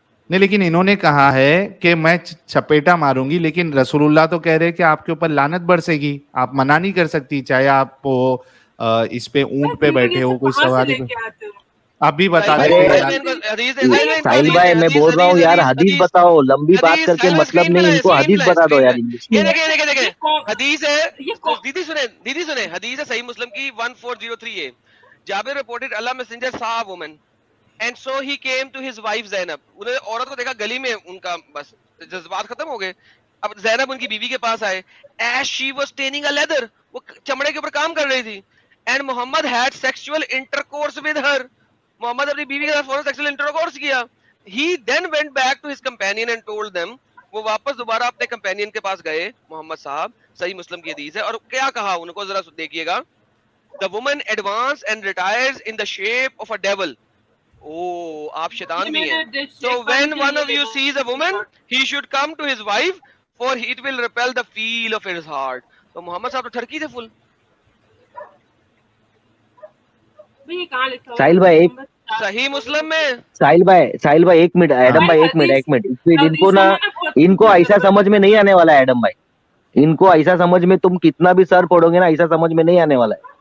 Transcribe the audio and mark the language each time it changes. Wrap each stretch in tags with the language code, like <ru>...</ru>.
<hi>नहीं लेकिन इन्होंने कहा है कि मैं चपेटा मारूंगी, लेकिन रसूलुल्लाह तो कह रहे हैं कि आपके ऊपर लानत बरसेगी, आप मना नहीं कर सकती, चाहे आप इस पे ऊंट पे बैठे हो, कोई सवारी पे। आप भी बता अरे देते साहिल भाई मैं बोल रहा हूँ यार, हदीस बताओ, लंबी बात करके मतलब नहीं, इनको हदीस बता दो यार इंग्लिश में। हदीस है, दीदी सुने, हदीस है सही मुस्लिम की 1403A।</hi> <en>Jabir reported Allah messenger saw a woman and so he came to his wife Zainab।</en> <hi>उन्होंने औरत को देखा गली में, उनका बस जज्बात खत्म हो गए। अब जैनब उनकी बीवी के पास आए,</hi> <en>as she was staining a leather,</en> <hi>वो चमड़े के ऊपर काम कर रही थी,</hi> <en>and Muhammad had sexual intercourse with her,</en> <hi>Mohammad अपनी बीवी के साथ फौरन सेक्सुअल इंटरकोर्स किया।</hi> <en>He then went back to his companion and told them,</en> <hi>वो वापस दोबारा अपने कंपेनियन के पास गए, मोहम्मद साहब, सही मुस्लिम की हदीस है, और क्या कहा उनको जरा देखिएगा।</hi> <en>The woman advanced and retires in the shape of a devil।</en> <hi>ओ आप शैतान भी हैं।</hi> <en>So when one of you sees a woman, he should come to his wife, for it will repel the feel of his heart।</en> <hi>तो मोहम्मद साहब तो ठरकी थे full. साहिल भाई एक, सही मुस्लिम में साहिल भाई एक मिनट, एडम भाई एक मिनट, इनको ना, इनको ऐसा समझ में नहीं आने वाला है एडम भाई, इनको ऐसा समझ में, तुम कितना भी सर पढ़ोगे ना, ऐसा समझ में नहीं आने वाला है।</hi>